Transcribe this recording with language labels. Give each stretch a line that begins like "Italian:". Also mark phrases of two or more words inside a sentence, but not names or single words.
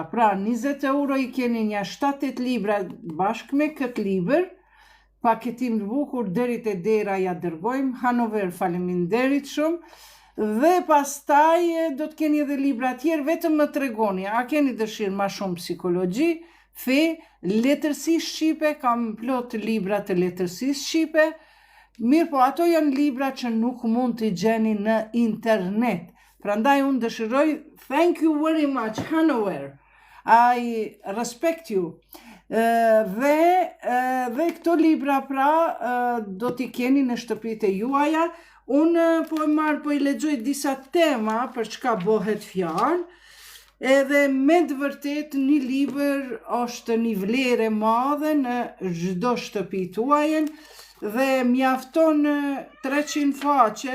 Albanian: Pra, 20 euro i keni një 7-8 libra bashkë me këtë libër, paketim të bukur, deri te dera ja dërgojmë, Hanover, faleminderit shumë, dhe pastaj do të keni edhe libra tjerë, vetëm më tregoni, a keni dëshirë ma shumë psikologji, fe, letërsi shqipe, kam plot libra të letërsi shqipe, mirë po ato janë libra që nuk mund t'i gjeni në internet. Prandaj unë dëshiroj,
English: thank you very much, Hanover, I respect you.
Albanian: Dhe këto libra pra do t'i keni në shtëpitë e juaja. Unë po i lexoj disa tema për çka bëhet fjalë, edhe me të vërtet një libër është një vlerë e madhe në çdo shtëpi tuajën dhe mjafton 300 faqe.